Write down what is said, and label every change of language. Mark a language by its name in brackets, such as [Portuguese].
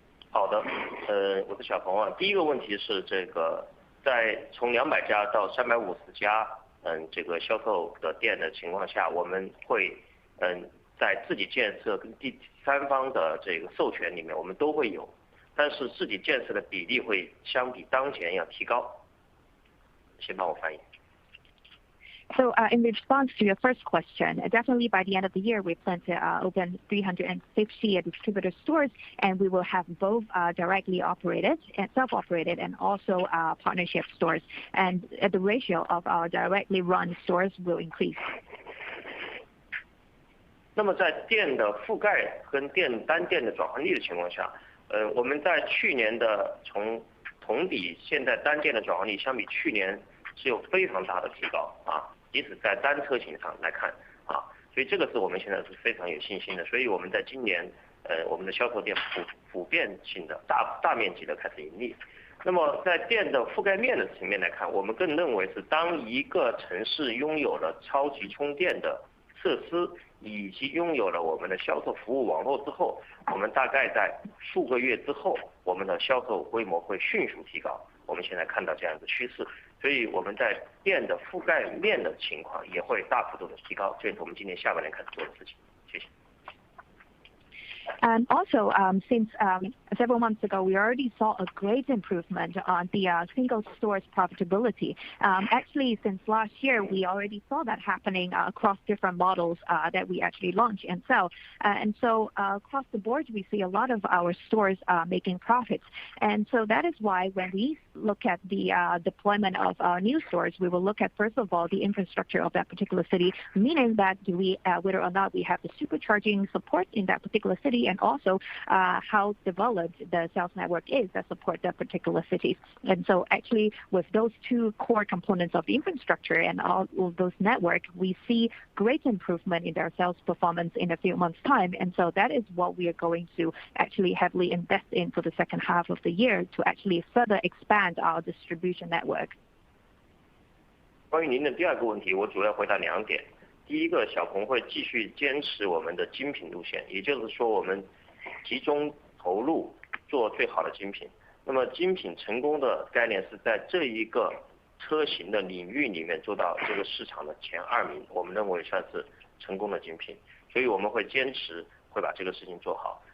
[Chinese] 好的，我是小鹏第一个问题是这个在从200家到350家这个销售的店的情况下，我们会在自己建设跟第三方的这个授权里面我们都会有，但是自己建设的比例会相比当前要提高。先帮我翻译。 [English] So in response to your first question, definitely by the end of the year, we plan to open 350 distributor stores, and we will have both directly operated and self-operated and also partnership stores. And the ratio of our directly run stores will increase. [Chinese] 那么在店的覆盖跟单店的转换率的情况下，我们在去年的从同比现在单店的转换率相比去年是有非常大的提高即使在单车型上来看所以这个是我们现在是非常有信心的。所以我们在今年我们的销售店普遍性的大面积的开始盈利。那么在店的覆盖面的层面来看，我们更认为是当一个城市拥有了超级充电的设施以及拥有了我们的销售服务网络之后，我们大概在数个月之后，我们的销售规模会迅速提高。我们现在看到这样的趋势，所以我们在店的覆盖面的情况也会大幅度的提高，这是我们今年下半年开始做的事情。谢谢。 [English] And also, since several months ago, we already saw a great improvement on the single store's profitability. Actually, since last year, we already saw that happening across different models that we actually launch and sell. And so across the board, we see a lot of our stores making profits. And so that is why when we look at the deployment of our new stores, we will look at, first of all, the infrastructure of that particular city, meaning that whether or not we have the supercharging support in that particular city, and also how developed the sales network is that support that particular city. And so actually with those two core components of the infrastructure and all of those network, we see great improvement in their sales performance in a few months' time. And so that is what we are going to actually heavily invest in for the second half of the year to actually further expand our distribution network. [Chinese] 关于您的第二个问题，我主要回答2点。第一个，小鹏会继续坚持我们的精品路线，也就是说我们集中投入做最好的精品。那么精品成功的概念是在这一个车型的领域里面做到这个市场的前2名，我们认为算是成功的精品，所以我们会坚持会把这个事情做好。